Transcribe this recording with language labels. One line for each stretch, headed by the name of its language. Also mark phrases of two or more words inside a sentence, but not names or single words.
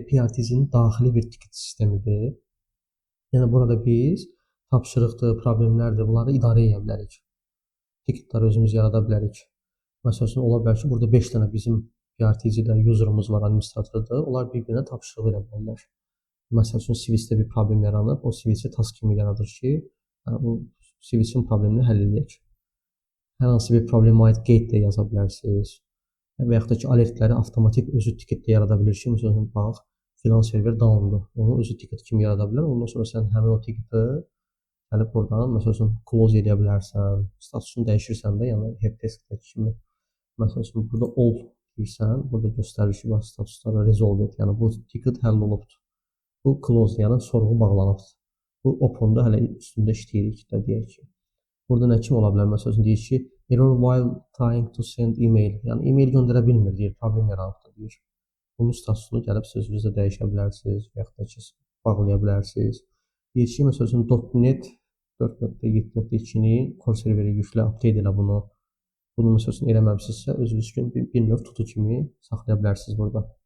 Azerbaijani: PRTC-nin daxili bir ticket sistemidir. Yəni burada biz tapşırıqdır, problemlərdir, bunları idarə edə bilərik. Ticketləri özümüz yarada bilərik. Məsəl üçün ola bilər ki, burada 5 dənə bizim PRTC-də userımız var, administratordur. Onlar bir-birinə tapşırıq verə bilərlər. Məsəl üçün switch-də bir problem yaranıb, o switch-i task kimi yaradır ki, bu switch-in problemini həll edək. Hər hansı bir problemə aid gate də yaza bilərsiniz. Və yaxud da ki, alertləri avtomatik özü ticketdə yarada bilir ki, məsələn, bax, filan server downdur. Onu özü ticket kimi yarada bilər. Ondan sonra sən həmin o ticketi gəlib buradan, məsəl üçün, close edə bilərsən, statusunu dəyişirsən də, yəni helpdesk-dəki kimi. Məsəl üçün, burada all deyirsən, burada göstərir ki, bax, statusları resolved, yəni bu ticket həll olubdur. Bu close, yəni sorğu bağlanıbdır. Bu open-da hələ üstündə işləyirik də deyək ki. Burada nə kimi ola bilər? Məsəl üçün, deyir ki,
English: error while trying to send email.
Azerbaijani: Yəni, email göndərə bilmir, deyir, problem yaranıbdır, deyir. Bunun statusunu gəlib sözünüzdə dəyişə bilərsiniz və yaxud da ki, bağlaya bilərsiniz. Deyir ki, məsəl üçün, .NET 4.7.2-ni core serverə yüklə, update elə bunu. Bunu məsəl üçün eləməmişsinizsə, özünüz üçün bir növ tutu kimi saxlaya bilərsiniz burada.